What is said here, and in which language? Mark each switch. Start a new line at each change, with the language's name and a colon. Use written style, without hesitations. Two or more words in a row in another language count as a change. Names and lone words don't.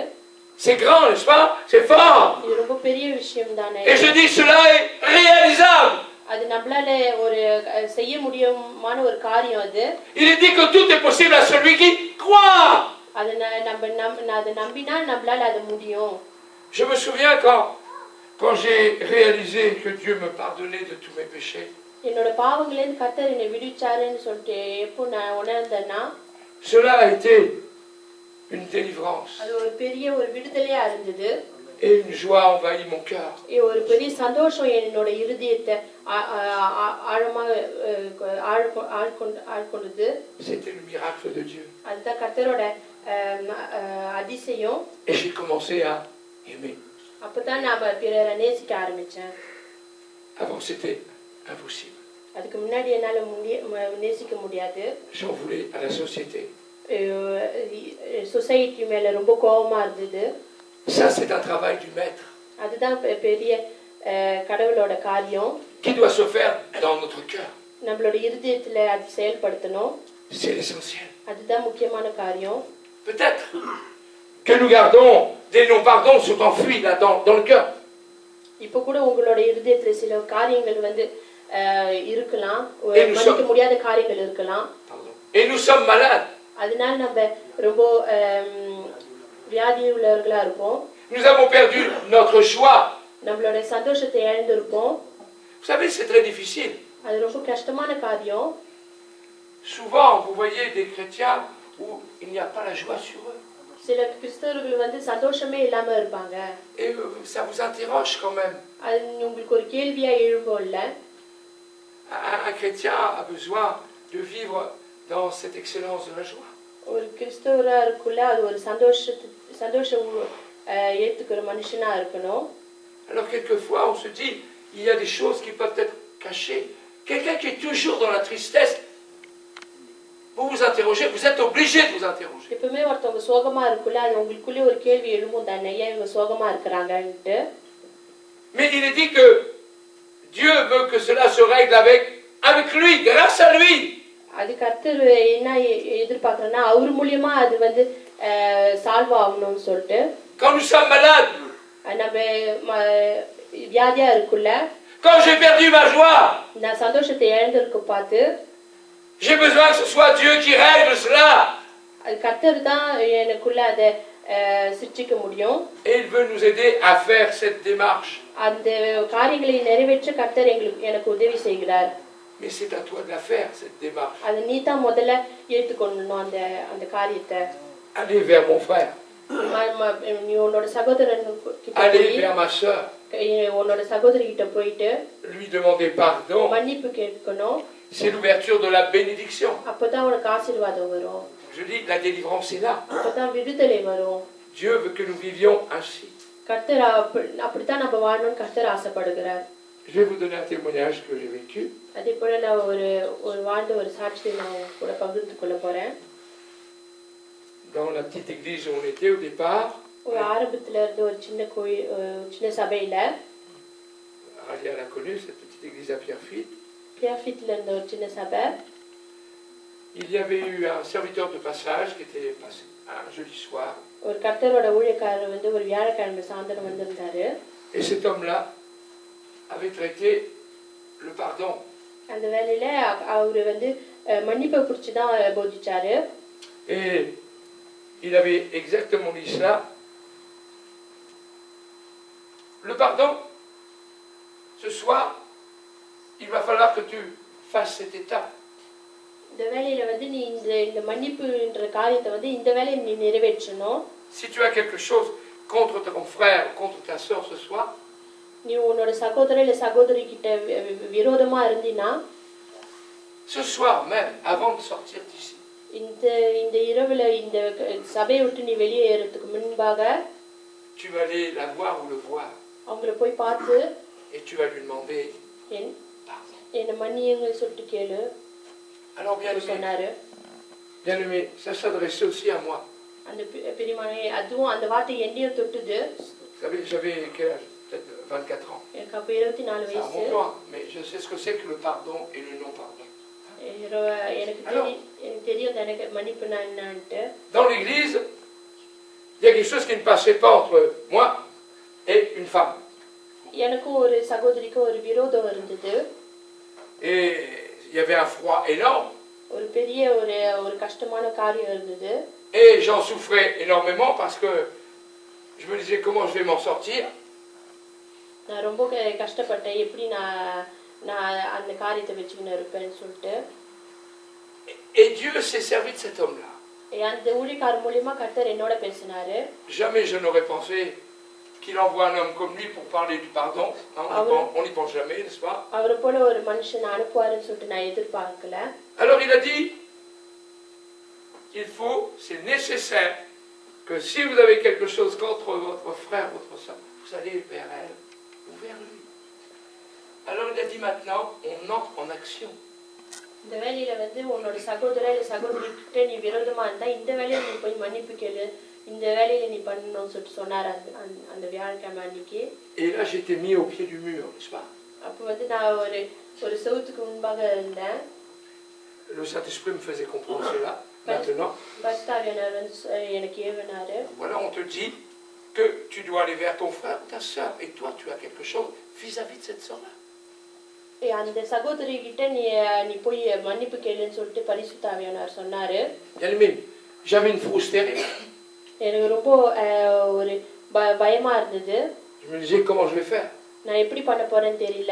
French: C'est grand, n'est-ce pas? C'est fort.
Tamil: இது ரொம்ப பெரிய விஷயம் தானே.
French: Et je dis, cela est réalisable.
Tamil: அது நம்மளால ஒரு செய்ய முடியுமான ஒரு காரியம் அது.
French: Il est dit que tout est possible à celui qui croit.
Tamil: அது அதை நம்பினா நம்மளால அது முடியும்.
French: Je me souviens quand j'ai réalisé que Dieu me pardonnait de tous mes péchés.
Tamil: என்னோட பாவங்களிலிருந்து கர்த்தர் என்னை விடுவிச்சாருன்னு சொல்லிட்டு எப்போ நான் உணர்ந்தேன்னா
French: cela a été une délivrance.
Tamil: அது ஒரு பெரிய ஒரு விடுதலையா இருந்தது.
French: Et une joie envahit mon cœur.
Tamil: ஒரு பெரிய சந்தோஷம் என்னோட இருதயத்தை ஆழமாக ஆழ்கொண்டது.
French: C'était le miracle de Dieu.
Tamil: அதுதான் கர்த்தரோட அதிசயம்.
French: Et j'ai commencé à aimer.
Tamil: அப்பதான் நாம பிறரை நேசிக்க ஆரம்பிச்சேன்.
French: Avant c'était impossible.
Tamil: அதுக்கு முன்னாடி என்னால நேசிக்க முடியாது.
French: J'en voulais à la société.
Tamil: சொசைட்டி மேல ரொம்ப கோபமா இருந்தது.
French: Ça c'est un travail du maître.
Tamil: அதுதான் பெரிய கடவுளோட காரியம்.
French: Qui doit se faire dans notre cœur.
Tamil: நம்மளோட இருதயத்துல அது செயல்படுத்தணும்.
French: C'est l'essentiel.
Tamil: அதுதான் முக்கியமான காரியம்.
French: Peut-être que nous gardons des non-pardons sont enfouis là dans le cœur.
Tamil: இப்போ கூட உங்களோட இருதயத்துல சில காரியங்கள் இருக்கலாம், மன்னிக்க முடியாத காரியங்கள் இருக்கலாம்.
French: Et nous sommes malades.
Tamil: அதனால நம்ம ரொம்ப வியாதி உள்ளவர்களா இருப்போம்.
French: Nous avons perdu notre joie.
Tamil: நம்மளோட சந்தோஷத்தை இழந்திருப்போம்.
French: Vous savez, c'est très difficile.
Tamil: அது ரொம்ப கஷ்டமான காரியம்.
French: Souvent, vous voyez des chrétiens où il n'y a pas la joie sur eux.
Tamil: சில கிறிஸ்தவர்கள் சந்தோஷமே இல்லாம இருப்பாங்க.
French: Et ça vous interroge quand même.
Tamil: அது உங்களுக்கு ஒரு கேள்வியா எழும்பும்ல.
French: Un chrétien a besoin de vivre dans cette excellence de la joie.
Tamil: ஒரு கிறிஸ்தவரா இருக்குள்ள அது ஒரு சந்தோஷம் ஏத்துக்கிற மனுஷனா இருக்கணும்.
French: Alors quelquefois on se dit il y a des choses qui peuvent être cachées. Quelqu'un qui est toujours dans la tristesse, vous vous interrogez, vous êtes obligé de vous interroger.
Tamil: எப்பவுமே ஒருத்தவங்க சோகமா இருக்குள்ள அது உங்களுக்குள்ளே ஒரு கேள்வி எழும்பும் தானே, ஏன் இவங்க சோகமா இருக்கிறாங்கன்ட்டு.
French: Mais il est dit que Dieu veut que cela se règle avec lui, grâce à lui.
Tamil: அது கர்த்தர் என்ன எதிர்பார்க்கறனா அவர் மூலமா அது சால்வ் ஆகணும்னு சொல்லிட்டு.
French: Quand nous sommes malades,
Tamil: நம்ம வியாதியா இருக்குள்ள,
French: quand j'ai perdu ma joie,
Tamil: நான் சந்தோஷத்தை இழந்திருக்க பார்த்து
French: j'ai besoin que ce soit Dieu qui règle cela.
Tamil: அது கர்த்தர் தான் எனக்குள்ள அதை சிருஷ்டிக்க முடியும்.
French: Et il veut nous aider à faire cette démarche.
Tamil: அந்த காரியங்களை நிறைவேற்ற கர்த்தர் எனக்கு உதவி செய்கிறார்.
French: Mais c'est à toi de la faire, cette démarche.
Tamil: அது நீ தான் முதல்ல ஏற்றுக்கொள்ளணும் அந்த காரியத்தை.
French: Allez vers mon frère.
Tamil: நீ உன்னோட சகோதரன் கிட்ட
French: Allez vers ma soeur.
Tamil: உன்னோட சகோதரி கிட்ட போயிட்டு
French: Lui demander pardon.
Tamil: மன்னிப்பு கேட்கணும்.
French: C'est l'ouverture de la bénédiction.
Tamil: அப்பதான் உனக்கு ஆசீர்வாதம் வரும்.
French: Je dis, la délivrance est là.
Tamil: அப்பதான் விடுதலை வரும்.
French: Dieu veut que nous vivions ainsi.
Tamil: கர்த்தர் அப்படித்தான் நம்ம வாழணும்னு கர்த்தர் ஆசைப்படுகிறார்.
French: Je vais vous donner un témoignage que j'ai vécu.
Tamil: அதே போல நான் ஒரு வாழ்ந்த ஒரு சாட்சியை நான் கூட பகிர்ந்து கொள்ள போறேன்.
French: Dans la petite église où on était au départ,
Tamil: ஒரு ஆரம்பத்துல இருந்து ஒரு சின்ன சபையில,
French: Ralia l'a connue, cette petite église à Pierrefitte.
Tamil: Pierrefitte இருந்த ஒரு சின்ன சபை.
French: Il y avait eu un serviteur de passage qui était passé un jeudi soir.
Tamil: ஒரு கர்த்தரோட ஊழியக்காரர் ஒரு வியாழக்கிழமை சாயந்தரம் வந்திருந்தாரு.
French: Et cet homme-là avait traité le pardon.
Tamil: அந்த வேளையில அவரு மன்னிப்பை குறித்து தான் போதிச்சாரு.
French: Et il avait exactement dit cela. Le pardon, ce soir, il va falloir que tu fasses cette étape.
Tamil: இந்த வேளையில வந்து நீ இந்த மன்னிப்புன்ற காரியத்தை வந்து இந்த வேளையில நீ நிறைவேற்றணும்.
French: Si tu as quelque chose contre ton frère ou contre ta sœur ce soir,
Tamil: நீ உன்னோட சகோதரன் இல்ல சகோதரி கிட்ட விரோதமா இருந்தினா,
French: ce soir même, avant de sortir d'ici,
Tamil: இந்த இரவுல இந்த சபையை விட்டு நீ வெளியே ஏறதுக்கு முன்பாக
French: tu vas aller la voir ou le voir
Tamil: அவங்கள போய் பார்த்து
French: et tu vas lui demander pardon.
Tamil: என்ன மன்னியுங்க சொல்லிட்டு கேளு.
French: Alors
Tamil: சொன்னாரு.
French: bien aimé, ça s'adressait aussi à moi.
Tamil: அந்த பெரியமானே அதுவும் அந்த வார்த்தை என்னைய தொட்டுது.
French: Vous savez, j'avais quel âge? Peut-être 24 ans.
Tamil: எனக்கு அப்ப 24
French: Ça
Tamil: வயசு.
French: remonte loin, mais je sais ce que c'est que le pardon et le non-pardon.
Tamil: எனக்கு தெரியும் எனக்கு மன்னிப்புனா என்னன்ட்டு.
French: Dans l'église, il y a quelque chose qui ne passait pas entre moi et une femme.
Tamil: எனக்கு ஒரு சகோதரிக்கு ஒரு விரோதம் இருந்தது.
French: Et il y avait un froid énorme.
Tamil: ஒரு பெரிய ஒரு கஷ்டமான காரியம் இருந்தது.
French: Et j'en souffrais énormément parce que je me disais comment je vais m'en sortir.
Tamil: நான் ரொம்ப கஷ்டப்பட்டேன் எப்படி நான் அந்த காரியத்தை வெச்சுக்கின்னு இருப்பேன்னு சொல்லிட்டு.
French: Et Dieu s'est servi de cet homme-là.
Tamil: அந்த ஊழியக்காரர் மூலமா கர்த்தர் என்னோட பேசினாரு.
French: Jamais je n'aurais pensé qu'il envoie un homme comme lui pour parler du pardon. On n'y pense jamais, n'est-ce pas?
Tamil: அவரை போல ஒரு மனுஷன் அனுப்புவாருன்னு சொல்லிட்டு நான் எதிர்பார்க்கல.
French: Alors il a dit, il faut, c'est nécessaire que si vous avez quelque chose contre votre frère, votre soeur, vous allez vers elle ou vers lui. Alors il a dit maintenant, on entre en action.
Tamil: இந்த வேளையில வந்து உன்னோட சகோதரர் இல்ல சகோதரி கிட்ட நீ விரோதமா இருந்தா இந்த வேளையில நீ போய் மன்னிப்பு கேளு, இந்த வேளையில நீ பண்ணணும்னு சொல்லிட்டு சொன்னாரு அந்த வியாழக்கிழமை அன்னைக்கு.
French: Et là j'étais mis au pied du mur, n'est-ce pas?
Tamil: அப்ப வந்து நான் ஒரு செவுத்துக்கு முன்பாக இருந்தேன்.
French: Le Saint-Esprit me faisait comprendre cela maintenant.
Tamil: பரிசுத்தாவியானவர் வந்து எனக்கு ஏவினாரு.
French: Voilà, on te dit que tu dois aller vers ton frère ou ta soeur et toi tu as quelque chose vis-à-vis de cette soeur-là.
Tamil: அந்த சகோதரி கிட்ட நீ போய் மன்னிப்பு கேளுன்னு சொல்லிட்டு பரிசுத்தாவியானவர் சொன்னாரு.
French: Bien-aimé, j'avais une frousse terrible.
Tamil: எனக்கு ரொம்ப ஒரு பயமா இருந்தது.
French: Je me disais comment je vais faire.
Tamil: நான் எப்படி பண்ண போறேன்னு தெரியல.